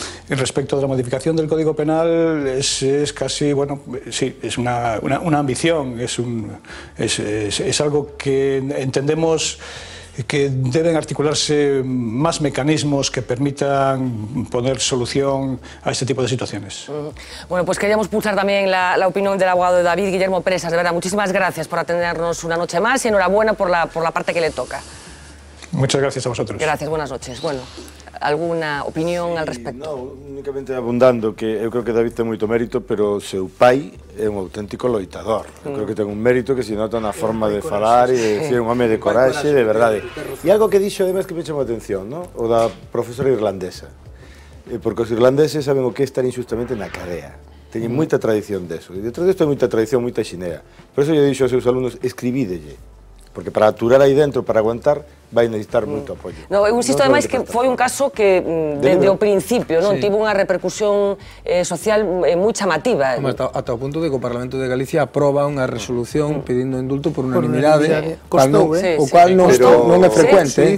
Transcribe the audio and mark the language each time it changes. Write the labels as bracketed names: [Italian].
[Spanish] Respecto de la modificación del Código Penal, es casi, es una ambición, es algo que entendemos que deben articularse más mecanismos que permitan poner solución a este tipo de situaciones. Bueno, pues queríamos pulsar también la opinión del abogado de David, Guillermo Presas. De verdad, muchísimas gracias por atendernos una noche más y enhorabuena por la parte que le toca. Muchas gracias a vosotros. Gracias, buenas noches. Bueno, ¿alguna opinión al respecto? [Galician] No, únicamente abundando que eu creo que David ten moito mérito, pero o seu pai é un auténtico loitador. Eu creo que ten un mérito que se nota na forma de falar e de decir un home de coraxe, de verdade. E algo que dixo además que me chamou a atención, ¿no? O da profesora irlandesa. Porque os irlandeses saben o que é estar injustamente na cadea. Teñen moita tradición deso. E detrás desto hai moita tradición, moita xinea. Por eso lle dixo aos seus alumnos, escribídelle. Porque para aturar aí dentro, para aguantar, vai necesitar moito apoio. No, eu insisto ademais que foi un caso que desde o principio tivo unha repercusión social moi chamativa. Ata o punto de que o Parlamento de Galicia aproba unha resolución pedindo indulto por unanimidade, o cual non é frecuente.